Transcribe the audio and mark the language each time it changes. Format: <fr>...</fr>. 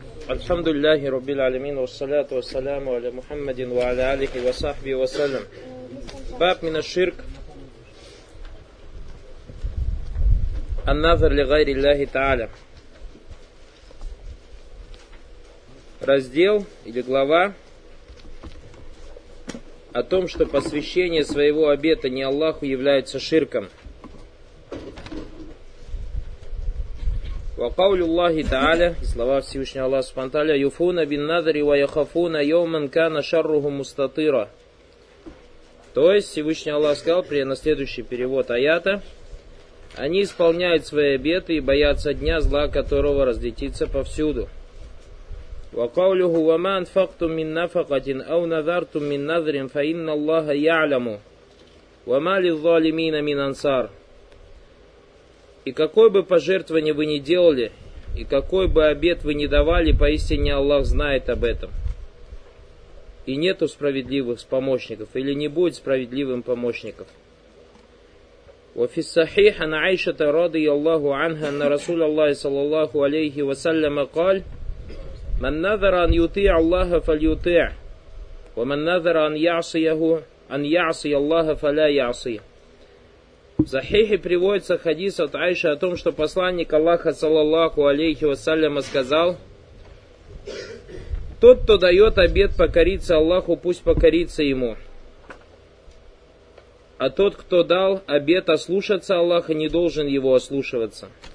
<ar>الحمد لله رب العالمين والصلاة والسلام على محمد وعلى آله وصحبه وسلم. باب من الشرك النظر لغير الله تعالى.</ar> <ru>Раздел или глава о том, что посвящение своего обета не Аллаху является ширком.</ru> <ar>وقول الله تعالى</ar> <ru>слова Всевышнего Аллаха Субхана Тааля</ru> <ar>يُفُونَ بِالنَّذَرِ وَيَخَفُونَ يَوْمًا كَانَ شَرُّهُ مُسْتَطِيرًا.</ar> <ru>То есть Всевышний Аллах сказал при на следующий перевод аята: они исполняют свои обеты и боятся дня зла, которого разлетится повсюду.</ru> <ar>وَقَوْلُهُ وَمَا أَنْفَقْتُمْ مِنْ نَفَقَةٍ أَوْ نَذَرْتُمْ مِنْ نَذْرٍ فَإِنَّ اللَّهَ يَعْلَمُ وَمَا لِلظَّالِمِينَ مِنْ أَنْصَارٍ.</ar> <ru>И какое бы пожертвование вы ни делали, и какой бы обет вы ни давали, поистине Аллах знает об этом. И нету справедливых помощников, или не будет справедливым помощников.</ru> <ar>وفالصحيح عن عائشة رضي الله عنها أن رسول الله صلى الله عليه وسلم قال: من نذر أن يطيع الله فليطيع، ومن نذر أن يعصي الله فلا يعصي.</ar> <ru>В Сахихе приводится хадис от Аиши о том, что посланник Аллаха, саллаллаху алейхи вассаляма, сказал: «Тот, кто дает обет покориться Аллаху, пусть покорится ему. А тот, кто дал обет ослушаться Аллаха, не должен его ослушиваться».</ru>